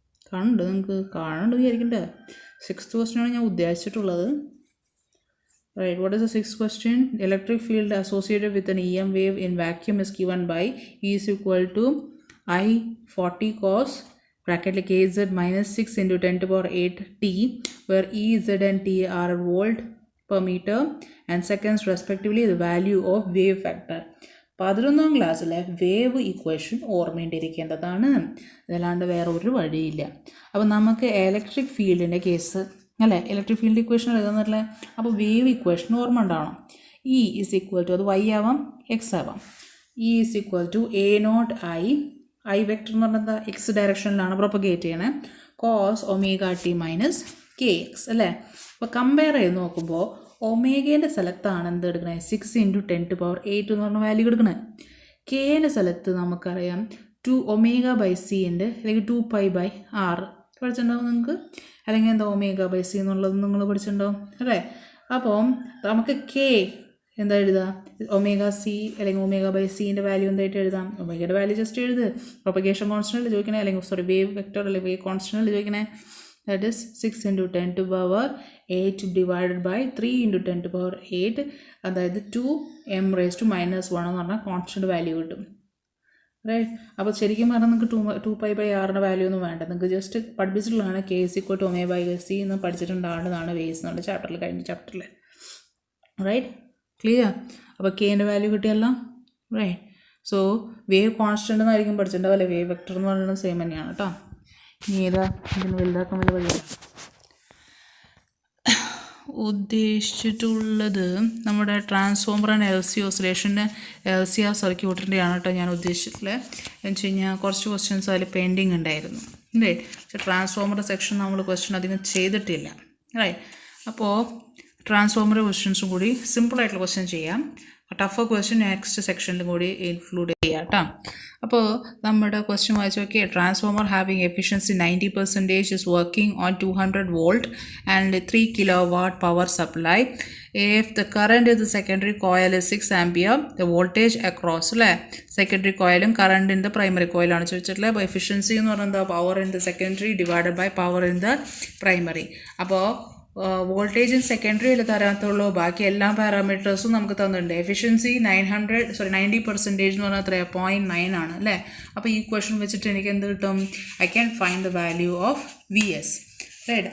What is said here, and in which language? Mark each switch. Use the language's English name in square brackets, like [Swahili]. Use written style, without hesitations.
[Malayalam] കാണുന്നുണ്ട്, നിങ്ങൾക്ക് കാണുന്നുണ്ട് വിചാരിക്കണ്ടേ. 6th ക്വസ്റ്റ്യനാണ് ഞാൻ ഉദ്ദേശിച്ചിട്ടുള്ളത്. [English] Right, what is the 6th question? Electric field associated with an EM wave in vacuum is given by E is equal to I40 cos bracket like KZ minus 6 into 10 to the power 8 T, where E, Z and T are volt per meter and seconds respectively, the value of wave factor. [Malayalam] 11ാം ക്ലാസ്സിലെ wave equation ഓർമ്മേണ്ടിയിരിക്കേണ്ടതാണ്. അതല്ലാണ്ട് വേറെ ഒരു വഴിയില്ല. അപ്പോൾ നമുക്ക് electric ഫീൽഡിൻ്റെ case അല്ലേ, electric field equation എഴുതാന്നല്ലേ. അപ്പോൾ wave equation ഓർമ്മ ഉണ്ടാവണം. [English] E is equal to, [Malayalam] അത് Y ആവാം X ആവാം. [English] E is equal to [Malayalam] I vector എന്ന് പറഞ്ഞാൽ എന്താ, X ഡയറക്ഷനിലാണ് പ്രൊപ്പഗേറ്റ് ചെയ്യണേ, cos omega T minus KX അല്ലേ. അപ്പോൾ കമ്പയർ ചെയ്ത് നോക്കുമ്പോൾ ഒമേഗേൻ്റെ സ്ഥലത്താണ് എന്ത് എടുക്കണേ, [English] 6 into 10 to the power 8 [Malayalam] എന്ന് പറഞ്ഞ വാല്യൂ എടുക്കണേ. കെൻ്റെ സ്ഥലത്ത് നമുക്കറിയാം 2ω/c ഉണ്ട്, അല്ലെങ്കിൽ 2π/r പഠിച്ചിട്ടുണ്ടാവും നിങ്ങൾക്ക്, അല്ലെങ്കിൽ എന്താ ω/c എന്നുള്ളത് നിങ്ങൾ പഠിച്ചിട്ടുണ്ടാവും അല്ലേ. അപ്പം നമുക്ക് കെ എന്താ എഴുതാം, ω/c അല്ലെങ്കിൽ ω/cൻ്റെ വാല്യൂ എന്തായിട്ട് എഴുതാം, ഒമേഗയുടെ വാല്യൂ ജസ്റ്റ് എഴുത്. പ്രൊപ്പഗേഷൻ കോൺസ്റ്റൻ്റ് ചോദിക്കണേ, അല്ലെങ്കിൽ വേവ് വെക്ടർ അല്ലെങ്കിൽ വേവ് കോൺസ്റ്റൻ്റ് ചോദിക്കണേ. [English] That is 6 into 10 to the power 8 divided by 3 into 10 to the power 8, [Malayalam] അതായത് [English] 2m raised to minus 1 [Malayalam] എന്ന് പറഞ്ഞാൽ കോൺസ്റ്റൻ്റ് വാല്യൂ കിട്ടും. റൈറ്റ്. അപ്പോൾ ശരിക്കും പറഞ്ഞാൽ നിങ്ങൾക്ക് 2π/rൻ്റെ വാല്യൂ ഒന്നും വേണ്ട, നിങ്ങൾക്ക് just പഠിപ്പിച്ചിട്ടുള്ളതാണ് [English] K is equal to ω/c [Malayalam] എന്ന് പഠിച്ചിട്ടുണ്ടാവുന്നതാണ് വേവ്സ് എന്നുള്ള ചാപ്റ്ററിൽ, കഴിഞ്ഞ ചാപ്റ്ററിൽ. Right, clear. അപ്പോൾ കെൻ്റെ വാല്യൂ കിട്ടിയല്ലോ. റൈറ്റ്. സോ വേവ് കോൺസ്റ്റൻ്റ് എന്നായിരിക്കും പഠിച്ചിട്ടുണ്ടാവും അല്ലേ, വേവ് വെക്ടർ എന്ന് പറയുന്നത് സെയിം തന്നെയാണ് കേട്ടോ. ഇനി ഏതാ ഇതിന് വലുതാക്കാൻ വലിയ വഴിയാണ് ഉദ്ദേശിച്ചിട്ടുള്ളത്, നമ്മുടെ ട്രാൻസ്ഫോമർ ആൻഡ് LC ഓസിലേഷൻ്റെ LCR സർക്യൂട്ടിൻ്റെയാണ് കേട്ടോ ഞാൻ ഉദ്ദേശിച്ചിട്ടുള്ളത്. എന്ന് വെച്ച് കഴിഞ്ഞാൽ കുറച്ച് ക്വസ്റ്റ്യൻസ് അതിൽ പെൻഡിങ് ഉണ്ടായിരുന്നു. റൈറ്റ്. പക്ഷേ ട്രാൻസ്ഫോമർ സെക്ഷൻ നമ്മൾ ക്വസ്റ്റ്യൻ അധികം ചെയ്തിട്ടില്ല. റൈറ്റ്. അപ്പോൾ ട്രാൻസ്ഫോമർ ക്വസ്റ്റ്യൻസും കൂടി സിമ്പിളായിട്ടുള്ള ക്വസ്റ്റ്യൻ ചെയ്യാം. ടഫർ ക്വസ്റ്റ്യൻ നെക്സ്റ്റ് സെക്ഷനിലും കൂടി ഇൻക്ലൂഡ് ചെയ്യാം കേട്ടോ. അപ്പോൾ നമ്മുടെ ക്വസ്റ്റ്യൻ വായിച്ച് നോക്കിയാൽ [English] Transformer having efficiency 90% is working on 200 volt and 3 kW power supply. If the current in the secondary coil is 6 ampere, the voltage across [Malayalam] അല്ലേ [English] secondary കോയിലും current in the primary കോയിലാണ് [Malayalam] ചോദിച്ചിട്ടുള്ളത്. അപ്പോൾ [English] efficiency [Malayalam] എന്ന് പറയുന്നത് [English] Power in the secondary divided by power in the primary. [Malayalam] അപ്പോൾ voltage in സെക്കൻഡറിയിൽ തരാത്തുള്ളൂ, ബാക്കി എല്ലാ പാരാമീറ്റേഴ്സും നമുക്ക് തന്നിട്ടുണ്ട്. എഫിഷ്യൻസി 90% എന്ന് പറഞ്ഞാൽ എത്രയാണ് 0.9 ആണ് അല്ലേ. അപ്പോൾ ഈ ക്വസ്റ്റ്യൻ വെച്ചിട്ട് എനിക്ക് എന്ത് കിട്ടും? [English] I can find the value of VS, [Malayalam] right.